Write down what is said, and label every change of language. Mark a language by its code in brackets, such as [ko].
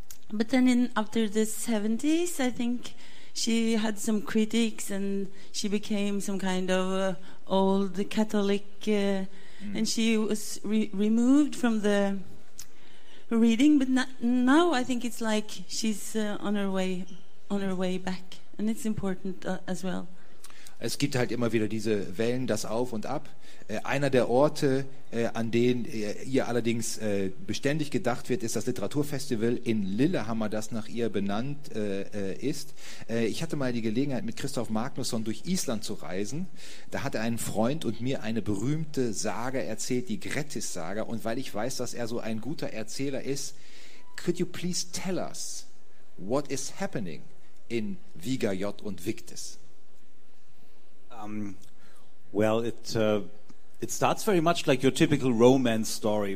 [en] But then after the 70s, I think she had some critics, and she became some kind of old Catholic. And she was removed from the reading, but now I think it's like she's on her way back, and it's important as well. [de] Es gibt halt immer wieder diese Wellen, das Auf und Ab. Einer der Orte, an denen ihr allerdings beständig gedacht wird, ist das Literaturfestival in Lillehammer, das nach ihr benannt ist. Ich hatte mal die Gelegenheit, mit Kristof Magnusson durch Island zu reisen. Da hat er einen Freund und mir eine berühmte Sage erzählt, die Grettis-Saga. Und weil ich weiß, dass er so ein guter Erzähler ist, [en] could you please tell us what is happening in Viga J. [de] und Victis? [en] Well, it starts very much like your typical romance story.